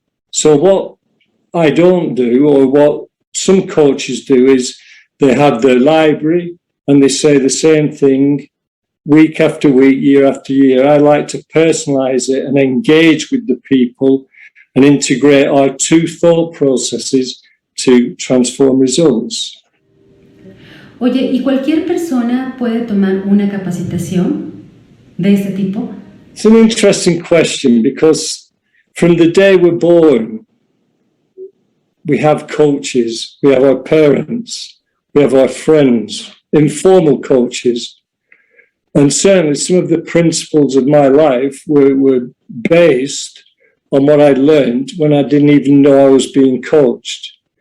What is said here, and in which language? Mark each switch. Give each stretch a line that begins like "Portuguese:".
English: So what I don't do, or what some coaches do, is they have their library and they say the same thing week after week, year after year. I like to personalize it and engage with the people and integrate our two thought processes to transform results.
Spanish: Oye, ¿y cualquier persona puede tomar una capacitación de este tipo?
English: It's an interesting question because from the day we're born, we have coaches, we have our parents, we have our friends, informal coaches. And certainly some of the principles of my life were based on what I learned when I didn't even know I was being coached.